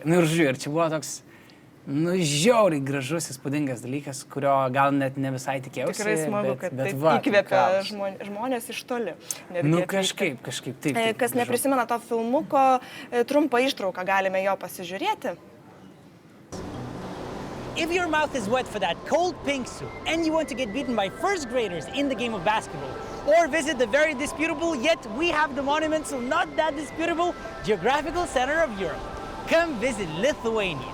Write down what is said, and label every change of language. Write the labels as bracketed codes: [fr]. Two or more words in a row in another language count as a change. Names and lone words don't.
[lt] Ir žiūrėjau, ir čia buvo toks, žiauriai gražus, įspūdingas dalykas, kurio gal net ne visai tikėjausi. Tikrai smagu, kad taip įkvėpia žmonės iš toli. Kažkaip, taip. Kas neprisimena to filmuko, trumpą ištrauką galime jo pasižiūrėti. [en] If your mouth is wet for that cold pink soup and you want to get beaten by first graders in the game of basketball, or visit the very disputable, yet we have the monuments so not that disputable, geographical center of Europe, come visit Lithuania.